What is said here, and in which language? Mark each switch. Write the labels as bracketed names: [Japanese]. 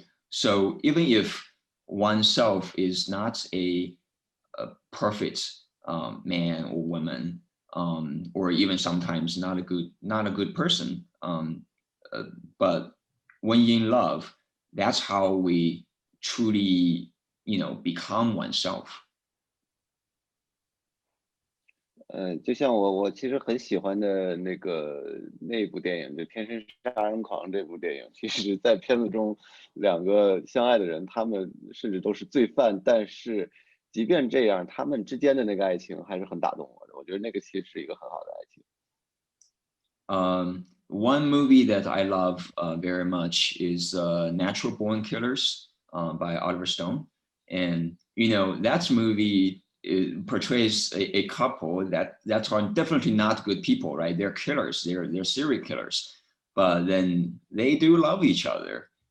[English] So even if oneself is not a perfect man or woman, or even sometimes not a good person, but when you're in love, that's how we truly become oneself. [Chinese] 就像我其实很喜欢的那部电影，就《天生杀人狂》这部电影，其实在片子中，两个相爱的人，他们甚至都是罪犯，但是即便这样，他们之间的那个爱情还是很打动我的。我觉得那个其实是一个很好的爱情。 [English] One movie that I love very much is Natural Born Killers by Oliver Stone. And, that movie portrays a couple that are definitely not good people, right? They're killers, they're serial killers, but then they do love each other.